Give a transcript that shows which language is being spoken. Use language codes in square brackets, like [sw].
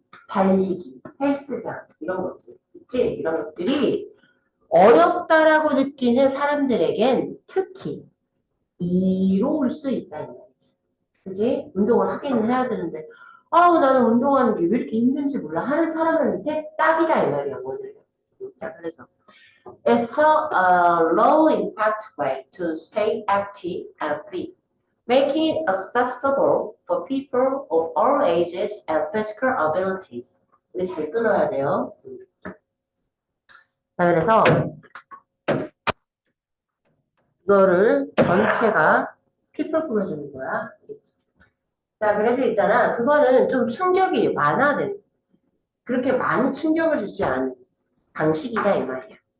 [ko] 달리기, 헬스장 이런 것들 있지? 이런 것들이 어렵다라고 느끼는 사람들에겐 특히 이로울 수 있다 이 말이지. 그지? 운동을 하기는 해야 되는데 아우 나는 운동하는 게 왜 이렇게 힘든지 몰라 하는 사람한테 딱이다 이 말이야 오늘. 자 그래서 [en] it's a low impact way to stay active and fit, making it accessible for people of all ages and physical abilities. [ko] 우리 잘 끊어야 돼요. 자 그래서 이거를 전체가 people 꾸며주는 거야. 자, 그래서 있잖아. 그거는 좀 충격이 완화된, 그렇게 많은 충격을 주지 않은 방식이다, 이 말이야.